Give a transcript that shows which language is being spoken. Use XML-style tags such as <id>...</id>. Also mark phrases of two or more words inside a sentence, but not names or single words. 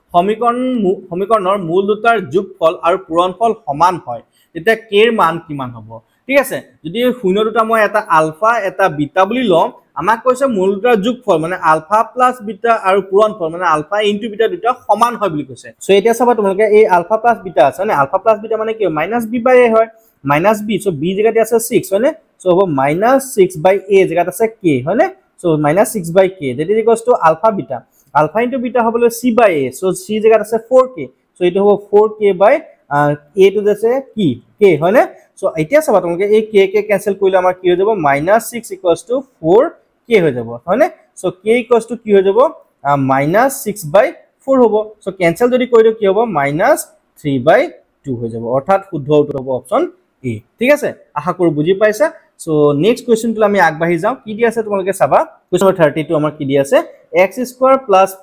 <as>সমীকৰণৰ মূল দুটাৰ যোগফল আৰু পূৰণফল সমান হয় তেতিয়া k এর মান কিমান হ'ব ঠিক আছে যদি শূন্য দুটা মই এটা আলফা এটা বিটা বুলি লম আমাক কৈছে মূল দুটাৰ যোগফল মানে আলফা + বিটা আৰু পূৰণফল মানে আলফা * বিটা দুটা সমান হয় বুলি কৈছে সো এতিয়া চাবা তোমালোকে এই আলফা + বিটা আছে মানে আলফা + বিটা মানে কি -b/a হয় -b সো b জায়গাতে আছে 6 হয়নে সো হ'ব -6/a জায়গাত আছে k হয়নে সো -6/k</as> <en>that is equals to alpha beta alpha into beta</en> <as>হবলে c/a সো c জায়গাত আছে 4k সো এটো হ'ব 4k/a টো আছে কি k হয়নে সো এতিয়া চাবা তোমালোকে এই k কে ক্যান্সেল কৰিলে আমাৰ কি হৈ যাব -6 = 4k হৈ যাব হয়নে সো k = কি হৈ যাব -6/4 হ'ব সো ক্যান্সেল যদি কৰি দিও কি হ'ব -3/2 হৈ যাব অৰ্থাৎ শুদ্ধ উত্তৰ হ'ব অপচন এ ঠিক আছে আশা কৰো বুজি পাইছা সো</as> <en>next question</en> <as>আমি আগবাঢ়ি যাওঁ কি দি আছে তোমালোকে চাবা</as> <en>question number</en> <as>32 আমাৰ কি দি আছে x² +</as>